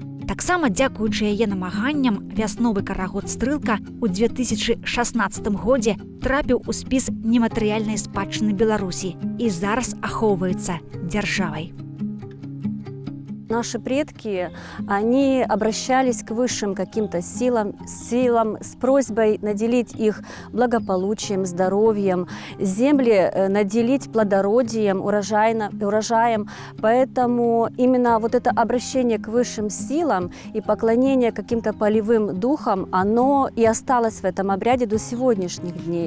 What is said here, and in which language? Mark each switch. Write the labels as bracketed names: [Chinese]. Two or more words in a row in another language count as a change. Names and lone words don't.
[Belarusian] Таксама дзякуючы яе намаганням вясновы карагод «Стрылка» ў 2016 годзе трапіў у спіс нематэрыяльнай спадчыны Беларусі і зараз ахоўваецца дзяржавай. [Russian] Наши предки, они обращались к высшим каким-то силам с просьбой наделить их благополучием, здоровьем, земли наделить плодородием, урожаем. Поэтому именно вот это обращение к высшим силам и поклонение каким-то полевым духам, оно и осталось в этом обряде до сегодняшних дней.